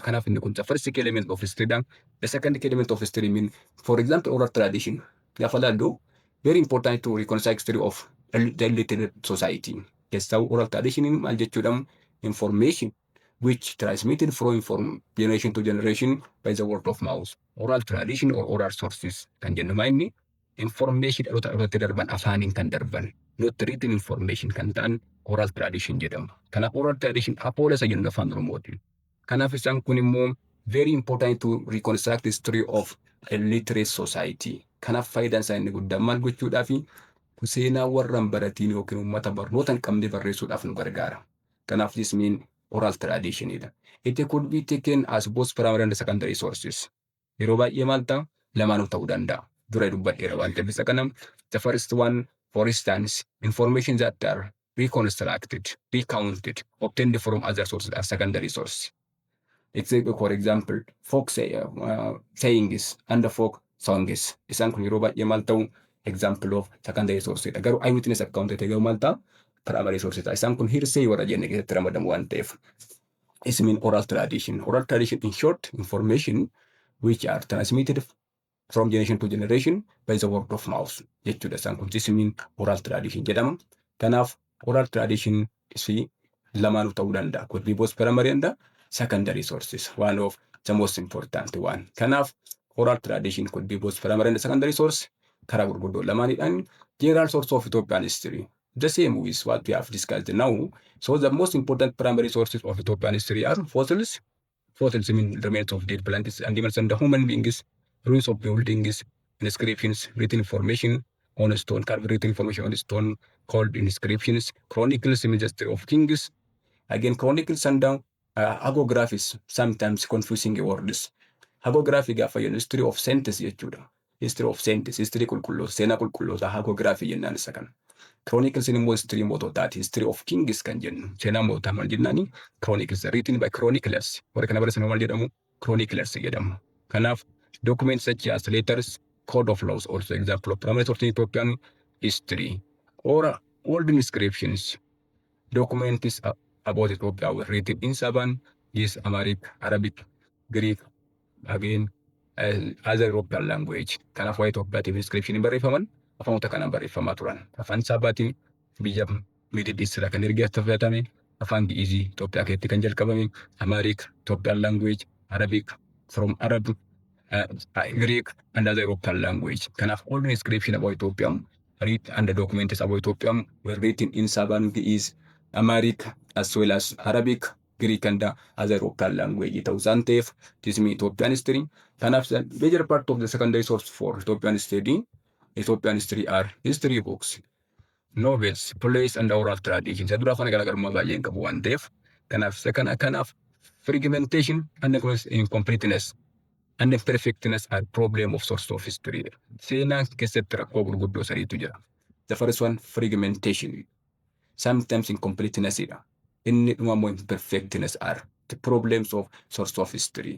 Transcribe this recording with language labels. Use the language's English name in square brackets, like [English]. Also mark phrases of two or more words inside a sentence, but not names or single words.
[Oromo] Kanaaf inni kun [English] the first key element of history dha. The second key element of history mean for example oral tradition. [Oromo] Gaafa laallu [English] very important to reconcile history of the illiterate society. [Oromo] Keessaa [English] oral tradition [Oromo] maal jechuudha? [English] Information which transmitted from generation to generation by the word of mouth. Oral tradition or oral sources [Oromo] kan jennu inni information dhaloota dhalootatti darban afaaniin kan darban [English] not written information [Oromo] kan ta'an [English] oral tradition [Oromo] jedhamu. Kanaaf [English] oral tradition [Oromo] apoola isa jennu afaan Oromooti. Kanaaf isaan kun immoo [English] very important to reconstruct the history of a literate society. [Oromo] Kanaaf faayidaan isaa inni guddaan maal gochuudhaafi seenaa warra hin baratiin yookiin uummata barnoota hin qabne barreessuudhaaf nu gargaara. [English] Kanaaf this mean oral tradition dha. It could be taken as both primary and secondary sources. [Oromo] Yeroo baay'ee maal ta'a? Lamaanuu ta'uu danda'a. Dura dubbadheera waan ta'eef isa kana. [English] The first one, for instance, information that are reconstructed, recounted, obtained from other sources are secondary source. For example, folk sayings and folk songs. [Oromo] Isaan kun yeroo baay'ee maal ta'u? [English] Example of secondary source dha. [Oromo] Garuu [English] eyewitness account [Oromo] ta'e garuu maal ta'a? [English] Primary source dha. [Oromo] Isaan kun hearsay warra jenne keessatti ramadamu waan ta'eef. [English] Is mean oral tradition. Oral tradition in short, information which are transmitted from generation to generation by the word of mouth. [Oromo] Jechuudha isaan kun [English] this mean oral tradition [Oromo] jedhama. Kanaaf [English] oral tradition [Oromo] isii lamaanuu ta'uu danda'a. [English] Could be both primary and secondary sources. One of the most important one. Kanaaf oral tradition could be both primary and secondary source. [Oromo] Karaa gurguddoo lamaanidhaan [English] general source of Ethiopian history. The same with what we have discussed now. So the most important primary sources of Ethiopian history are fossils. Fossils mean remains of dead plants, animals, and human beings, ruins of buildings, inscriptions, written information on stone, carved written information on stone called inscriptions, chronicles, images of kings. Again, chronicles and hagiographies, sometimes confusing words. [Oromo] Hagiography gaafa jennu [English] history of sentence [Oromo] jechuudha. [English] History of sentence, history [Oromo] qulqulloota, seenaa qulqulloota hagiography jennaan isa kana. Chronicles immoo history moototaati. [English] History of kings [Oromo] kan jennu. Seenaa moototaa maal jennaani? [English] Chronicles written by chroniclers. [Oromo] Warra kana barreessan maal jedhamu? Chroniclers jedhamu. [English] Kanaaf documents such as letters, code of laws, also example of primary source in Ethiopian history. Or old inscriptions. Documents about Ethiopia were written in Saban, yes, Amharic, Arabic, Greek, again, other European language. [Oromo] Kanaaf waa'ee Itoophiyaatiif inscription hin barreeffaman. Afaanota kanaan barreeffamaa turan. Afaan Saabaatiin biyya Middle East irraa kan erga fudhatame. Afaan Gi'izii Itoophiyaa keessatti kan jalqabame. [English] Amharic, Ethiopian language, Arabic, from Arab, Greek, and other European language. Kanaaf all the inscription about Ethiopia, read and the documents about Ethiopia were written in Saban, Gi'iz, Amharic, as well as Arabic, Greek, and other European language. [Oromo] Ta'uu isaan ta'eef, [English] this means Ethiopian history. Kanaaf the major part of the secondary source for Ethiopian history are history books, novels, plays, and oral traditions. [Oromo] Dura afaan garaagarummaa baay'ee hin qabu waan ta'eef, kanaaf [English] fragmentation and incompleteness and imperfectness are problem of source of history. [Oromo] Seenaa keessatti rakkoo gurguddoo sadiitu jira. [English] The first one, fragmentation. Sometimes incompleteness [Oromo] dha. Inni dhumammoo [English] imperfectness are the problems of source of history.